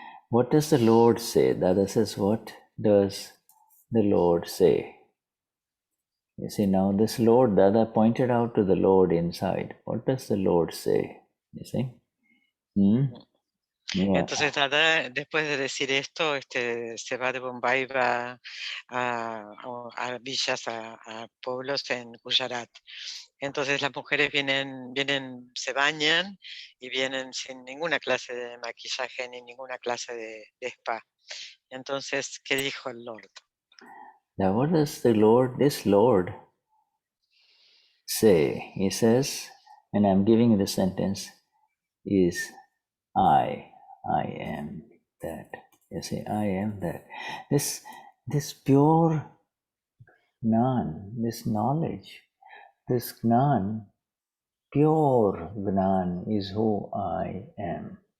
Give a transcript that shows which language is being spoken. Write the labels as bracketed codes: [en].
[en] What does the Lord say? Dada says, what does the Lord say? You see, now this Lord, Dada pointed out to the Lord inside. What does the Lord say? You see? Yeah. [es] Entonces Dada, después de decir esto, se va de Bombay, va a villas, a pueblos en Gujarat. Entonces las mujeres vienen, se bañan y vienen sin ninguna clase de maquillaje ni ninguna clase de spa. Entonces, ¿qué dijo el Lord? [en] Now what does this Lord say? He says, and I'm giving the sentence, is I am that. You see, I am that. This pure Gnan, this knowledge, this Gnan, pure Gnan is who I am.